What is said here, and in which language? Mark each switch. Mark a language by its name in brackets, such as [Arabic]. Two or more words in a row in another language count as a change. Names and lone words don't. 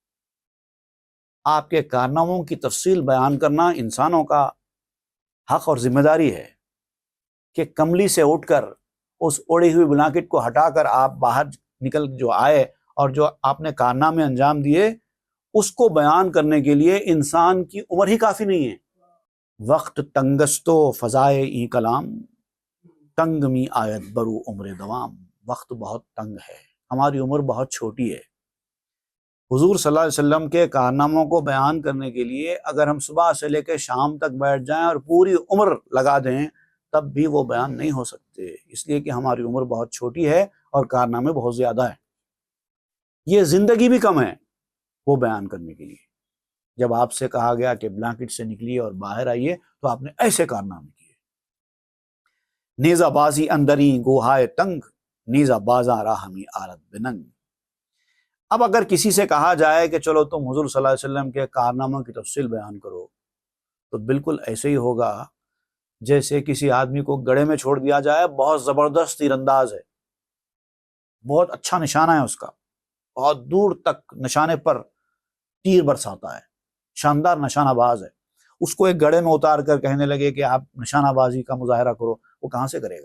[Urdu] آپ کے کارناموں کی تفصیل بیان کرنا انسانوں کا حق اور ذمہ داری ہے کہ کملی سے اٹھ کر اس اوڑی ہوئی بلانکٹ کو ہٹا کر آپ باہر نکل جو آئے اور جو آپ نے کارنامے انجام دیے، اس کو بیان کرنے کے لیے انسان کی عمر ہی کافی نہیں ہے۔ [Persian] وقت تنگستو فضائے ای کلام، تنگ می آیت برو عمر دوام۔ [Urdu] وقت بہت تنگ ہے، ہماری عمر بہت چھوٹی ہے۔ حضور صلی اللہ علیہ وسلم کے کارناموں کو بیان کرنے کے لیے اگر ہم صبح سے لے کے شام تک بیٹھ جائیں اور پوری عمر لگا دیں تب بھی وہ بیان نہیں ہو سکتے، اس لیے کہ ہماری عمر بہت چھوٹی ہے اور کارنامے بہت زیادہ ہیں۔ یہ زندگی بھی کم ہے وہ بیان کرنے کے لیے۔ جب آپ سے کہا گیا کہ بلانکٹ سے نکلیے اور باہر آئیے تو آپ نے ایسے کارنامے کیے۔ [Persian] نیزہ بازی اندری گوہائے تنگ، نیزہ بازاں راہمی آرت بننگ۔ [Urdu] اب اگر کسی سے کہا جائے کہ چلو تم حضور صلی اللہ علیہ وسلم کے کارناموں کی تفصیل بیان کرو، تو بالکل ایسے ہی ہوگا جیسے کسی آدمی کو گڑھے میں چھوڑ دیا جائے، بہت زبردست تیر انداز ہے، بہت اچھا نشانہ ہے اس کا، بہت دور تک نشانے پر تیر برساتا ہے، شاندار نشانہ باز ہے، اس کو ایک گڑھے میں اتار کر کہنے لگے کہ آپ نشانہ بازی کا مظاہرہ کرو، وہ کہاں سے کرے گا؟